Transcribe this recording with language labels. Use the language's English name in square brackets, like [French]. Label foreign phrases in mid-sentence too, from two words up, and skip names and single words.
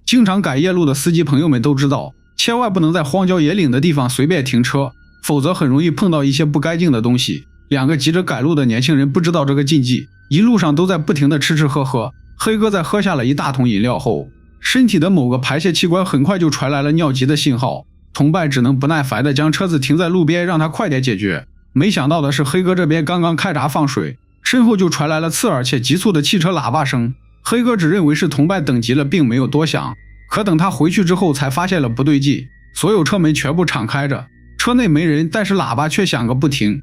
[Chinese] 經常改夜路的司機朋友們都知道，千萬不能在荒郊野嶺的地方隨便停車，否則很容易碰到一些不該進的東西。两个急着趕路的年輕人不知道這個禁忌，一路上都在不停地吃吃喝喝。黑哥在喝下了一大桶飲料後，身體的某個排泄器官很快就傳來了尿急的信號，同伴只能不耐煩地將車子停在路邊，讓他快點解決。沒想到的是，黑哥這邊剛剛開閘放水，身後就傳來了刺耳且急促的汽車喇叭聲。黑哥只認為是同伴等急了，並沒有多想。可等他回去之後，才發現了不對勁，所有車門全部敞開着，車內沒人，但是喇叭卻響個不停。